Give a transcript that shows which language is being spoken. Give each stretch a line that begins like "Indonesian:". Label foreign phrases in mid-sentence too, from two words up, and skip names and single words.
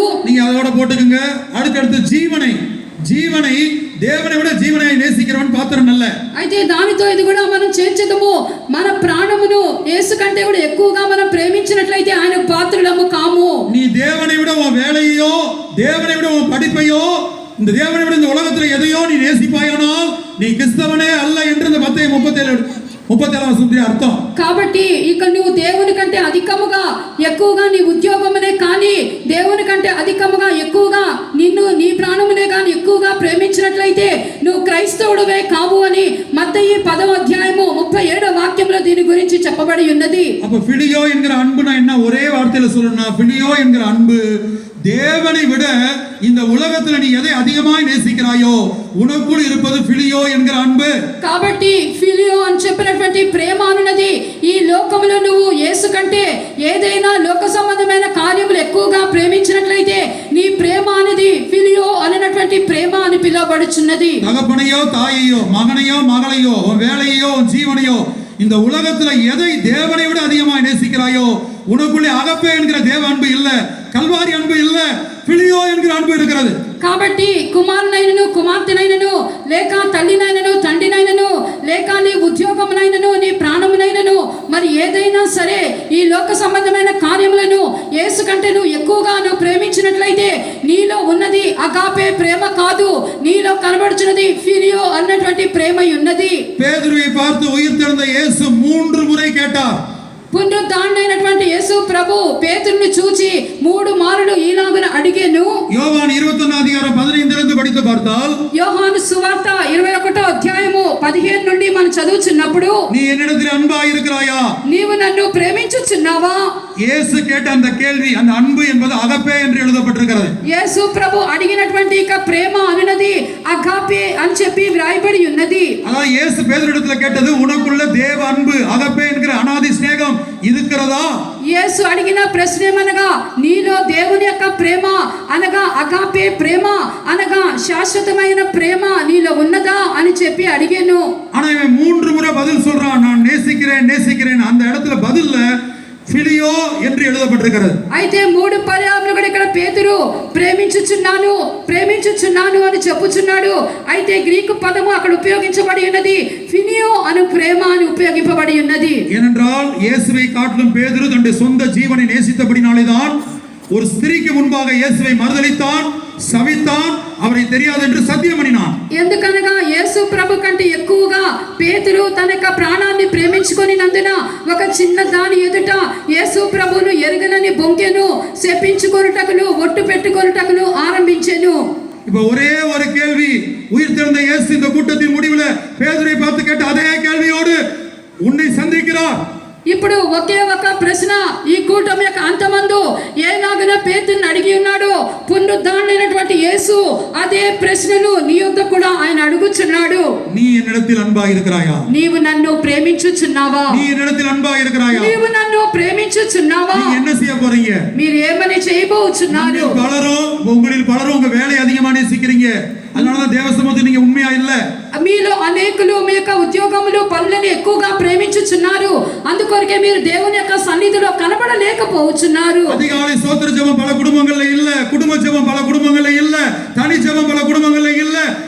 Tamil: நீங்க அதோட போட்டுக்குங்க. அடுத்தடுத்து ஜீவனை தேவனை விட ஜீவனை நேசிக்கிறவன் பாத்திரன் அல்ல.
Telugu: అయితే దానితో ఇది కూడా మనం చేర్చదము, మన ప్రాణమును యేసు కంటే కూడా ఎక్కువగా మనం ప్రేమించినట్లయితే ఆయన పాత్రులము కాము.
Tamil: நீ தேவனை விட உன் வேலையோ, தேவனை விட உன் படிப்பையோ, இந்த தேவனை விட இந்த உலகத்துல எதையோ நீ நேசிப்பாயானால் நீ கிறிஸ்தவனே அல்ல என்று இந்த மத்தேயு 37 అర్థం.
Telugu: కాబట్టి ఇక నువ్వు దేవుని కంటే అధికముగా ఎక్కువగా నీ ఉద్యోగమునే కానీ దేవుని కంటే అధికముగా ఎక్కువగా నిన్ను నీ ప్రాణమునే కానీ ఎక్కువగా ప్రేమించినట్లయితే నువ్వు క్రైస్తవుడివే కావు అని మత్తయి 10వ అధ్యాయము 37వ వాక్యంలో దీని గురించి చెప్పబడి ఉన్నది.
Tamil: அப்ப பிலியோ என்கிற அன்பு நான் என்ன ஒரே வார்த்தையில சொல்லணும்னா, பிலியோ என்கிற அன்பு தேவனை விட இந்த உலகத்துல நீ எதை அதிகமாய் நேசிக்கிறாயோ உனக்குள் இருப்பது பிலியோ என்கிற அன்பு.
Telugu: కాబట్టి ఫిలియో అని చెప్పినటువంటి ప్రేమ అన్నది ఈ లోకములో నువ్వు యేసు కంటే ఏదైనా లోక సంబంధమైన కార్యములు ఎక్కువగా ప్రేమించినట్లయితే నీ ప్రేమ అనేది ఫిలియో అనేటువంటి ప్రేమ అని పిలువబడుచున్నది.
Tamil: தகப்பனையோ தாயையோ மகனையோ மகளையோ உன் வேலையோ உன் ஜீவனையோ இந்த உலகத்துல எதை தேவனை விட அதிகமாய் நேசிக்கிறாயோ உனக்குள்ளே அகப்பே என்கிற தேவ அன்பு இல்ல, கல்வாரி அன்பு இல்ல, பிலியோ என்கிற அன்பு இருக்கிறது.
Telugu: కాబట్టి కుమారునైనను కుమార్తెనైనను లేక తల్లినైనను తండ్రినైనను లేక నీ ఉద్యోగమునైనను నీ ప్రాణమునైనను మరి ఏదైనా సరే ఈ లోక సంబంధమైన కార్యములను యేసు కంటే నువ్వు ఎక్కువగా నువ్వు ప్రేమించినట్లయితే నీలో ఉన్నది అగాపే ప్రేమ కాదు, నీలో కనబడుచున్నది ఫిలియో అన్నటువంటి ప్రేమ ఉన్నది.
Tamil: பேதுருவை பார்த்து உயிர்த்தெழுந்த இயேசு 3 முறை கேட்டார்.
Telugu: పునరుద్ధానుడైనటువంటి యేసు ప్రభు పేతురుని చూచి 3 మారులు ఈలాగున అడిగెను.
Tamil: யோவான் 21:15 படித்து பார்த்தால்,
Telugu: యోహాను సువార్త 21వ అధ్యాయము 15 నుండి మనం చదువుచున్నప్పుడు,
Tamil: நீ என்னிடத்தில் அன்பாய் இருக்கிறாயா?
Telugu: నీవు నన్ను ప్రేమించుచున్నావా?
Tamil: இயேசு கேட்ட அந்த கேள்வி, அந்த அன்பு என்பது அகப்பே என்று எழுதப்பட்டிருக்கிறது.
Telugu: యేసు ప్రభు అడిగినటువంటి ఇక ప్రేమ అనునది అగాపే అని చెప్పి వ్రాయబడి ఉన్నది.
Tamil: அதாவது இயேசு பேதுருவிடத்துல கேட்டது, உனக்குள்ள தேவ அன்பு அகப்பே என்கிற அனாதி ஸ்நேகம் இருக்கிறதா?
Telugu: యేసు అడిగిన ప్రశ్న ఏమనగా నీలో దేవుని యొక్క ప్రేమ అనగా అగాపే ప్రేమ అనగా శాశ్వతమైన ప్రేమ నీలో ఉన్నదా అని చెప్పి అడిగాను.
Tamil: ஆனா இவன் 3 முறை பதில் சொல்றான், நான் நேசிக்கிறேன். அந்த இடத்துல பதில்ல பிலியோ என்று எழுதப்பட்டிருக்கிறது.
Telugu: అయితే 3 పర్యాయములు కూడా ఇక్కడ పేతురు ప్రేమించుచున్నాను అని చెప్పుచున్నాడు. అయితే గ్రీకు పదము అక్కడ ఉపయోగించబడి ఉన్నది ఫిలియో అను ప్రేమ అని ఉపయోగింపబడి ఉన్నది.
Tamil: ஏனென்றால் இயேசுவை காட்டிலும் பேதுரு தன்னுடைய சொந்த ஜீவனை நேசித்தபடினாலேதான் ஒரு ஸ்திரீக்கு முன்பாக இயேசுவை மறுதலித்தான், சபித்தான், அவரை தெரியாது என்று சத்தியம் பண்ணினான்.
Telugu: ఎందుకనగా యేసు ప్రభు కంటే ఎక్కువగా పేతురు తన యొక్క ప్రాణాన్ని ప్రేమించుకొనినందున ఒక చిన్న దాని ఎదుట యేసు ప్రభువును ఎరుగనని బొంకెను, శపించుకొనుటకును ఒట్టు పెట్టుకొనుటకును ఆరంభించెను.
Tamil: இப்ப ஒரே ஒரு கேள்வி, உயிர்த்தெழுந்த இயேசு இந்த கூட்டத்தின் முடிவுல பேதுருவை பார்த்து கேட்ட அதே கேள்வியோடு உன்னை சந்திக்கிறார்.
Telugu: ఇప్పుడు ఒకే ఒక ప్రశ్న ఈ కూటమి యొక్క అంతమందు ఏలాగన పేతురుని అడిగి ఉన్నాడు, పునరుద్ధానుడైనటువంటి యేసు అదే ప్రశ్నను నీ యొద్ద కూడా ఆయన అడుగుచున్నాడు.
Tamil: நீ என்னிடத்தில் அன்பாய் இருக்கிறாயா?
Telugu: నీవు నన్ను ప్రేమించుచున్నావా?
Tamil: நீ என்னிடத்தில் அன்பாய் இருக்கிறாயா?
Telugu: నీవు నన్ను ప్రేమించుచున్నావా?
Tamil: நீங்க என்ன செய்ய போறீங்க?
Telugu: మీరు ఏమని చేయబోచున్నారు?
Tamil: உங்களில் பலரும் உங்க வேலையை அதிகமா நேசிக்கிறீங்க, அதனாலதான் தேவ சமூகத்தில் நீங்க உண்மையா இல்ல.
Telugu: మీలో అనేకులు మీ యొక్క ఉద్యోగములు పనులను ఎక్కువగా ప్రేమించుచున్నారు, అందుకొరకే మీరు దేవుని యొక్క సన్నిధిలో కనబడలేకపోవచ్చున్నారు.
Tamil: அதிகாலை ஸ்தோத்திர ஜெபம் பல குடும்பங்கள்ல இல்ல, குடும்ப ஜெபம் பல குடும்பங்கள்ல இல்ல, தனி ஜெபம் பல குடும்பங்கள்ல இல்ல.